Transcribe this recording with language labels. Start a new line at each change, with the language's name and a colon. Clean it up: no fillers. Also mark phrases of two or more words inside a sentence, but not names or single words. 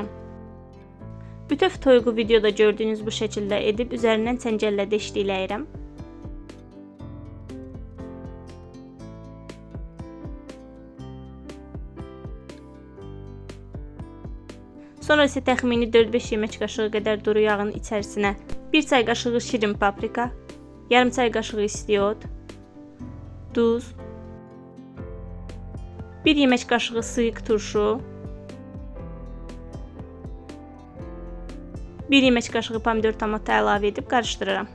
Azerbaijani: Bütöv toyuğu videoda gördüğünüz bu şekilde edip üzerinden çəngəllə deşləyirəm. Sonra ise təxmini 4-5 yemək qaşığı qədər duru yağın içərisinə 1 çay qaşığı şirin paprika, yarım çay qaşığı istiot, duz, 1 yemək qaşığı sıyıq turşu, 1 yemək qaşığı pomidor tomatı əlavə edib qarışdırıram.